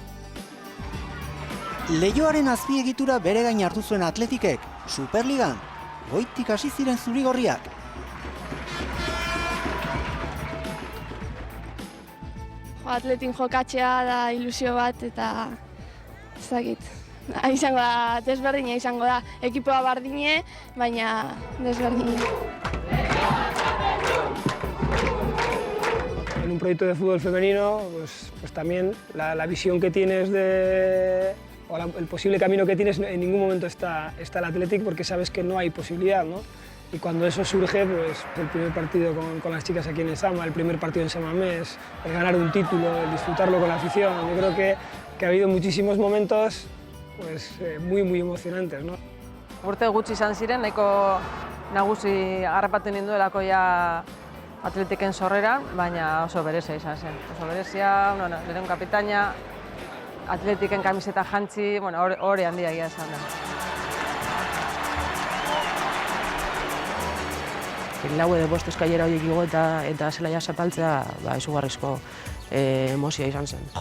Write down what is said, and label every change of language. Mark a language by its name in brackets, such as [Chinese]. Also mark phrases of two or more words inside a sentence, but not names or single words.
[Basque] Leioaren azpiegitura bere gain hartu zuen Atletikek, Superligan, goitik hasi ziren zurigorriak. Atletin jokatzea da ilusio bat eta ez dakit. Izango da, desberdina izango da, ekipoa bardine, baina desberdina. [Spanish] En un proyecto de fútbol femenino, pues también la visión que tienes o el posible camino que tienes, en ningún momento está el Athletic porque sabes que no hay posibilidad, ¿no? Y cuando eso surge, pues el primer partido con las chicas aquí en Lezama, el primer partido en Samamés, el ganar un título, el disfrutarlo con la afición, yo creo que ha habido muchísimos momentos pues, muy emocionantes, ¿no? [Basque] Urte gutxi izan ziren, nahiko nagusi harrapatu ninduelako ja Atletiken sorrera, baina oso berezia izan zen. Oso berezia, lehen kapitaina, Atletiken kamiseta jantzi, hori handia egia esan da. Lau edo bost eskailera horiek igo eta zelaia zapaltzea izugarrizko emozioa izan zen.